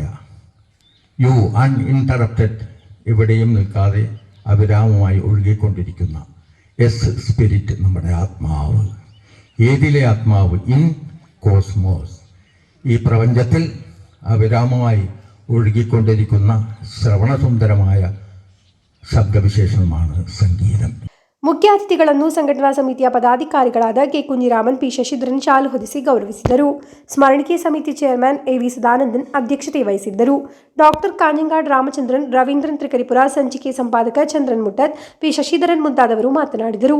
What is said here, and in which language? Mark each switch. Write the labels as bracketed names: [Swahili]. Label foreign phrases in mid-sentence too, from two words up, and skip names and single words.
[Malayalam] യു, അൺഇൻറ്ററപ്റ്റഡ്, എവിടെയും നിൽക്കാതെ അവിരാമമായി ഒഴുകിക്കൊണ്ടിരിക്കുന്ന. എസ്, സ്പിരിറ്റ്, നമ്മുടെ ആത്മാവ്. ഏതിലെ ആത്മാവ്? [English] in cosmos, [Malayalam] ഈ പ്രപഞ്ചത്തിൽ അവിരാമമായി ഒഴുകിക്കൊണ്ടിരിക്കുന്ന ശ്രവണസുന്ദരമായ ശബ്ദവിശേഷണമാണ് സംഗീതം. [Kannada] ಮುಖ್ಯ ಅತಿಥಿಗಳನ್ನು ಸಂಘಟನಾ ಸಮಿತಿಯ ಪದಾಧಿಕಾರಿಗಳಾದ ಕೆ ಕುಂಜಿರಾಮನ್, ಪಿ ಶಶಿಧರನ್ ಶಾಲು ಹೊದಿಸಿ ಗೌರವಿಸಿದರು. ಸ್ಮರಣಿಕೆ ಸಮಿತಿ ಚೇರ್ಮನ್ ಎವಿ ಸದಾನಂದನ್ ಅಧ್ಯಕ್ಷತೆ ವಹಿಸಿದ್ದರು. ಡಾಕ್ಟರ್ ಕಾಂಜಂಗಾಡ್ ರಾಮಚಂದ್ರನ್, ರವೀಂದ್ರನ್ ತ್ರಿಕರಿಪುರ, ಸಂಚಿಕೆ ಸಂಪಾದಕ ಚಂದ್ರನ್ ಮುಟ್ಟದ್, ಪಿ ಶಶಿಧರನ್ ಮುಂತಾದವರು ಮಾತನಾಡಿದರು.